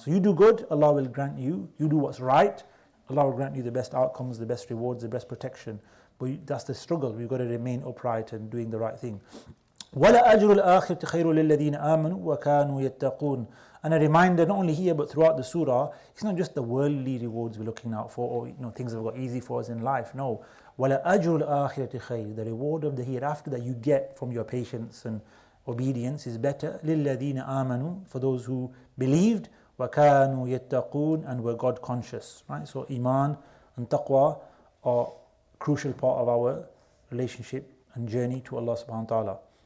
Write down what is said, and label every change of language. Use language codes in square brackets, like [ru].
[en] So you do good, Allah will grant you. You do what's right, Allah will grant you the best outcomes, the best rewards, the best protection. But that's the struggle. We've got to remain upright and doing the right thing. [ar] وَلَا أَجْرُ الْآخِرَةِ خَيْرٌ لِلَّذِينَ آمَنُوا وَكَانُوا يَتَّقُونَ. [en] And a reminder, not only here but throughout the surah, it's not just the worldly rewards we're looking out for, or things that have got easy for us in life. [ar] No, وَلَا أَجْرُ الْآخِرَةِ خَيْرٌ. [en] The reward of the hereafter that you get from your patience and obedience is better. [ar] لِلَّذِينَ آمَنُوا. [en] For those who believed, [ar] وَكَانُوا يَتَّقُونَ, [en] and were God conscious. Right. So iman and taqwa are a crucial part of our relationship and journey to Allah subhanahu wa ta'ala.